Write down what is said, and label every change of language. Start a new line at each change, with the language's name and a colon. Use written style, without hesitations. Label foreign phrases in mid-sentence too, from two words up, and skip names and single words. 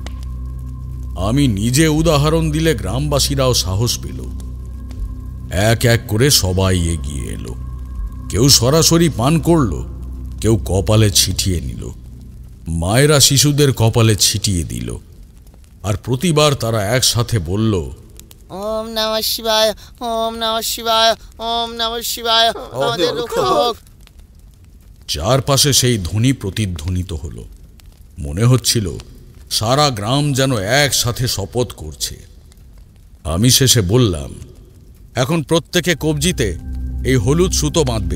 Bangla: আমি নিজে উদাহরণ দিলে গ্রামবাসীরাও সাহস পেল। এক এক করে সবাই এগিয়ে এলো। কেউ সরাসরি পান করল, কেউ কপালে ছিটিয়ে নিল। মায়েরা শিশুদের কপালে ছিটিয়ে দিল। আর প্রতিবার তারা একসাথে বলল,
Sanskrit: ওম নমঃ শিবায়, ওম নমঃ শিবায়, ওম নমঃ শিবায়,
Bangla: আমাদের রক্ষা হোক। চারপাশে সেই ধ্বনি প্রতিধ্বনিত হলো। মনে হচ্ছিল সারা গ্রাম যেন একসাথে শপথ করছে। আমি শেষে বললাম, এখন প্রত্যেকে কবজিতে এই হলুদ সুতো বাঁধবে।